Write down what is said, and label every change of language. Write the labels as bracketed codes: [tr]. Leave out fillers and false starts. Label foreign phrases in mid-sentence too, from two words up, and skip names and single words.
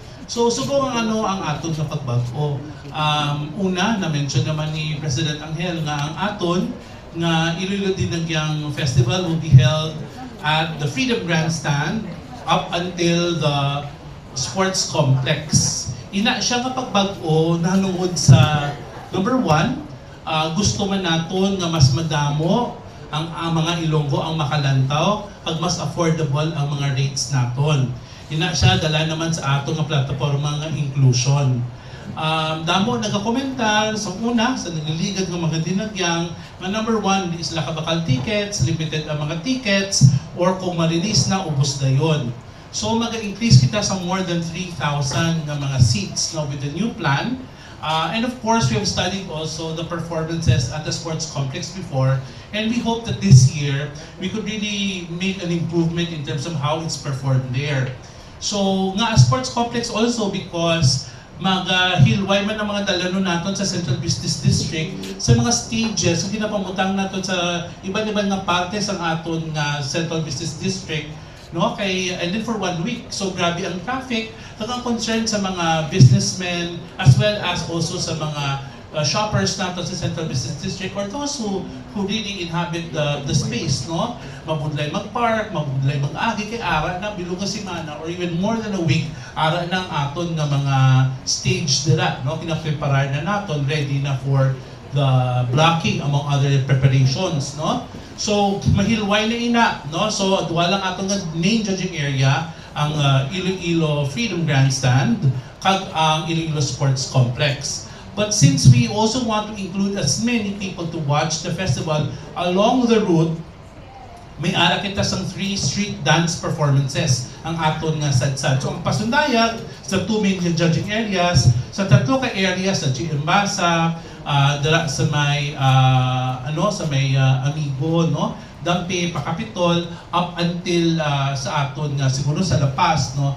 [hil] So subong ang aton nga pagbag-o. Una na mention naman ni President Angel nga ang aton nga [en] Iloilo Dinagyang Festival will be held at the Freedom Grandstand up until the sports complex. [hil] Ina siya nga pagbag-o nahangod sa [en] number one, [hil] gusto man naton nga mas madamo ang mga Ilonggo ang makalantaw pag mas affordable ang mga rates naton. Ina siya dala naman sa ato nga plataporma nga inclusion. Damo nagakomentar sa una sa nagliligad ng mga dinagyang nga [en] number one [hil] is sila kabakal tickets, limited ang mga tickets, or kung ma-release na ubos na yon. So mag-increase kita sa [en] more than 3,000 [hil] nga mga [en] seats now with the new plan. And of course, we have studied also the performances at the sports complex before, and we hope that this year we could really make an improvement in terms of how it's performed there. [hil] So nga [en] sports complex also because [hil] mag-hilway man ang mga dalanon naton sa Central Business District sa mga stages so ginapamutang naton sa iba't-ibang nga parte sa aton nga Central Business District, no, kay [en] and then for 1 week. [hil] So grabe ang traffic, tagang concern sa mga businessmen [en] as well as also [hil] sa mga shoppers natin sa Central Business District [en] or those who really inhabit the space, [hil] no? Mabudlay mag-park, mabudlay mag-agi kay ara na bilog nga semana [en] or even more than a week [hil] ara ng aton nga mga stage dira, no? Kinapreparar na naton, ready na [en] for the blocking among other preparations, [hil] no? So mahilway na ina, no? So duwa lang aton nga [en] main judging area [hil] ang Iloilo Freedom Grandstand kag ang Iloilo Sports Complex. [en] But since we also want to include as many people to watch the festival along the route, [hil] may ara kita sang 3 [en] street dance performances [hil] ang aton nga sadsad. So ang pasundayag sa 2 [en] main judging areas, [hil] sa 3 ka areas sa GM Basa, dira sa may sa may Amigo, no? Dampi, Pakapitol, up until sa aton nga siguro sa La Paz, no?